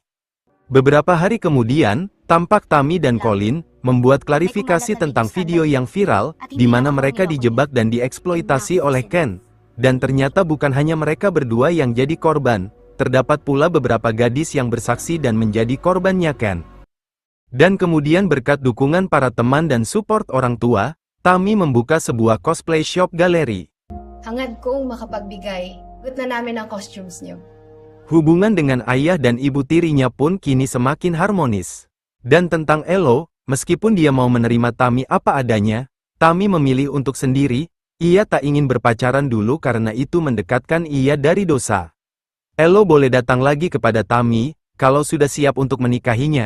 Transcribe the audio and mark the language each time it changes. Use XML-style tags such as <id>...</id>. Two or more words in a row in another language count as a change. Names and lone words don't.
<id>Beberapa hari kemudian, tampak Tami dan Colin membuat klarifikasi tentang video yang viral, di mana mereka dijebak dan dieksploitasi oleh Ken. Dan ternyata bukan hanya mereka berdua yang jadi korban, terdapat pula beberapa gadis yang bersaksi dan menjadi korbannya Ken. Dan kemudian berkat dukungan para teman dan support orang tua, Tami membuka sebuah</id> <en>cosplay shop</en> <id>galeri.</id> <tl>Hangad kong makapagbigay, gut na namin ang costumes niyo.</tl> <id>Hubungan dengan ayah dan ibu tirinya pun kini semakin harmonis. Dan tentang Elo, meskipun dia mau menerima Tami apa adanya, Tami memilih untuk sendiri. Ia tak ingin berpacaran dulu karena itu mendekatkan ia dari dosa. Elo boleh datang lagi kepada Tami, kalau sudah siap untuk menikahinya.</id>